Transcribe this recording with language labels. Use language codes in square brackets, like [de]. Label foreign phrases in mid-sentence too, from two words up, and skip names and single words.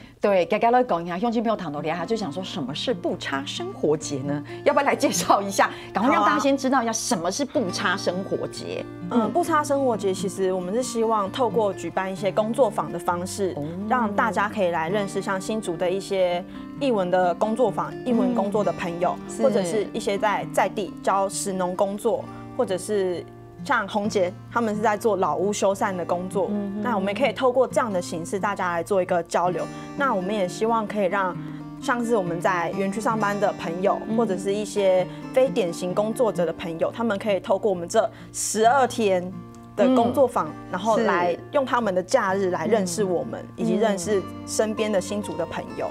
[zh] 對，大家來講一下，鄉親朋友談到底下就想說，什麼是不差生活節呢？要不要來介紹一下？趕快讓大家先知道一下什麼是不差生活節。不差生活節其實我們是希望透過舉辦一些工作坊的方式，讓大家可以來認識像新竹的一些藝文的工作坊、藝文工作的朋友，或者是一些在地教食農工作，或者是像宏杰他们是在做老屋修缮的工作，那我们也可以透过这样的形式，大家来做一个交流。那我们也希望可以让像是我们在园区上班的朋友，或者是一些非典型工作者的朋友，他们可以透过我们这12天的工作坊，然后来用他们的假日来认识我们，以及认识身边的新竹的朋友。